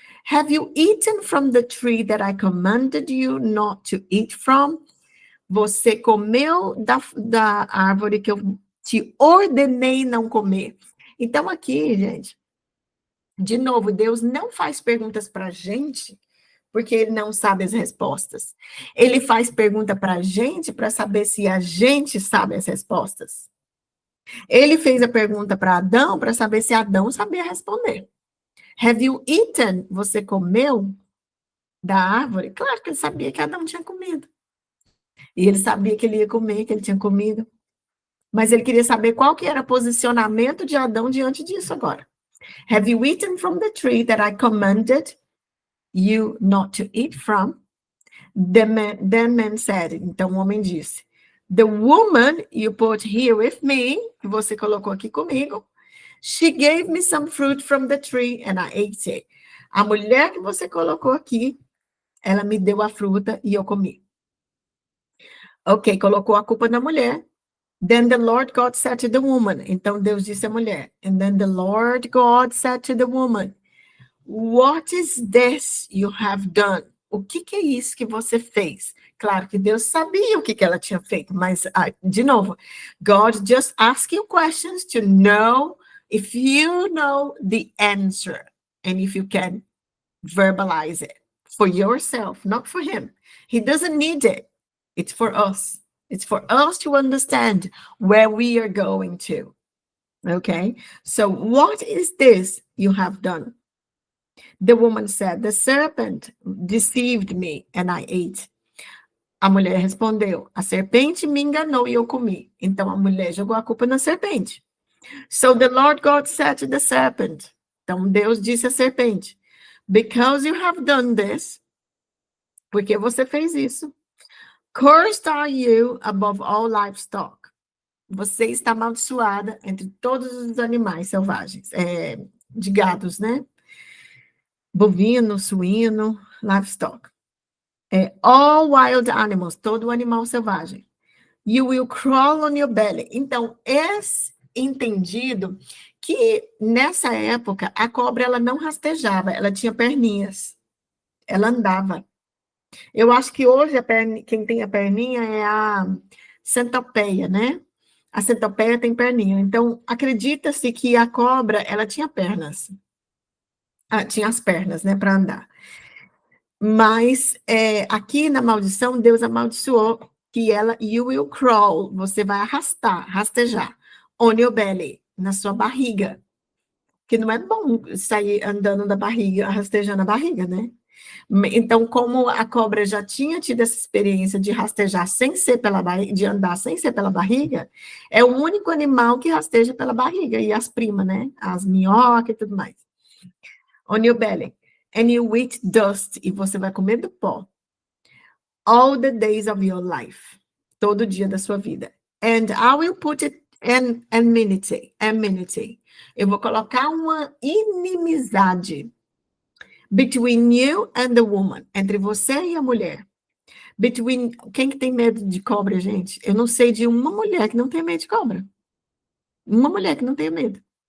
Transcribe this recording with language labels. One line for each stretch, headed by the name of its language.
English: Have you eaten from the tree that I commanded you not to eat from?
Portuguese: Você comeu da árvore que eu te ordenei não comer. Então, aqui, gente, de novo, Deus não faz perguntas para a gente porque ele não sabe as respostas. Ele faz pergunta para a gente para saber se a gente sabe as respostas. Ele fez a pergunta para Adão para saber se Adão sabia responder.
English: Have you eaten?
Portuguese: Você comeu da árvore? Claro que ele sabia que Adão tinha comido. E ele sabia que ele ia comer, que ele tinha comido. Mas ele queria saber qual que era o posicionamento de Adão diante disso agora.
English: Have you eaten from the tree that I commanded you not to eat from? Then man said,
Portuguese: então o homem disse,
English: the woman you put here with me,
Portuguese: que você colocou aqui comigo,
English: she gave me some fruit from the tree and I ate it.
Portuguese: A mulher que você colocou aqui, ela me deu a fruta e eu comi. Ok, colocou a culpa na mulher.
English: Then the Lord God said to the woman.
Portuguese: Então Deus disse à mulher.
English: And then the Lord God said to the woman, what is this you have done?
Portuguese: o que que é isso que você fez? Claro que Deus sabia o que que ela tinha feito, mas, de novo,
English: God just ask you questions to know if you know the answer and if you can verbalize it for yourself, not for him. He doesn't need it. It's for us. It's for us to understand where we are going to. Okay? So, what is this you have done? The woman said, the serpent deceived me and I ate.
Portuguese: A mulher respondeu, a serpente me enganou e eu comi. Então a mulher jogou a culpa na serpente.
English: So the Lord God said to the serpent,
Portuguese: então Deus disse à serpente,
English: because you have done this,
Portuguese: porque você fez isso,
English: cursed are you above all livestock.
Portuguese: Você está amaldiçoada entre todos os animais selvagens, de gados, né? Bovino, suíno, livestock.
English: All wild animals,
Portuguese: todo animal selvagem.
English: You will crawl on your belly.
Portuguese: Então, é entendido que nessa época a cobra ela não rastejava, ela tinha perninhas. Ela andava. Eu acho que hoje quem tem a perninha é a centopeia, né? A centopeia tem perninha. Então, acredita-se que a cobra, ela tinha pernas. Tinha as pernas, né, para andar. Mas aqui na maldição, Deus amaldiçoou que ela,
English: you will crawl,
Portuguese: você vai arrastar, rastejar,
English: on your belly,
Portuguese: na sua barriga. Que não é bom sair andando da barriga, rastejando a barriga, né? Então, como a cobra já tinha tido essa experiência de rastejar sem ser pela barriga, de andar sem ser pela barriga, é o único animal que rasteja pela barriga, e as primas, né? As minhocas e tudo mais.
English: On your belly. And you eat dust,
Portuguese: e você vai comer do pó.
English: All the days of your life.
Portuguese: Todo dia da sua vida.
English: And I will put it in enmity.
Portuguese: Eu vou colocar uma inimizade
English: between you and the woman.
Portuguese: Entre você e a mulher. Quem que tem medo de cobra, gente? Eu não sei de uma mulher que não tem medo de cobra. Uma mulher que não tenha medo.